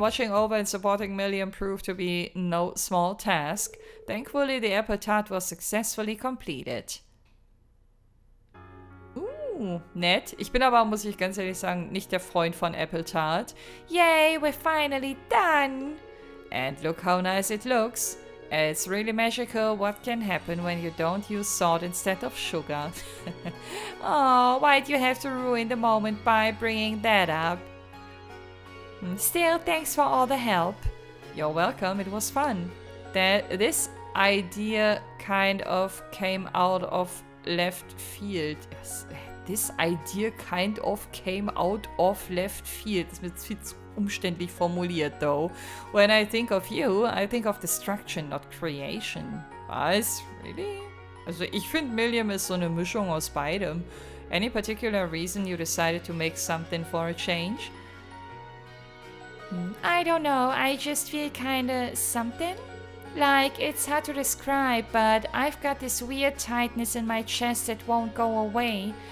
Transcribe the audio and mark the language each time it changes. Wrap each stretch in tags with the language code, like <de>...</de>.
<en>Watching over and supporting Million proved to be no small task. Thankfully, the apple tart was successfully completed.</en> <de>Nett. Ich bin aber, muss ich ganz ehrlich sagen, nicht der Freund von Apple Tart.</de> <en>Yay, we're finally done. And look how nice it looks. It's really magical what can happen when you don't use salt instead of sugar. Oh, why'd you have to ruin the moment by bringing that up? Still, thanks for all the help. You're welcome, it was fun. This idea kind of came out of left field. This idea kind of came out of left field.</en> <de>Das wird viel zu umständlich formuliert,</de> <en>though. When I think of you, I think of destruction, not creation.</en> <de>Was?</de> <en>Really?</en> <de>Also ich finde, Milliam ist so eine Mischung aus beidem.</de> <en>Any particular reason you decided to make something for a change? I don't know, I just feel kinda something. Like, it's hard to describe, but I've got this weird tightness in my chest that won't go away.</en>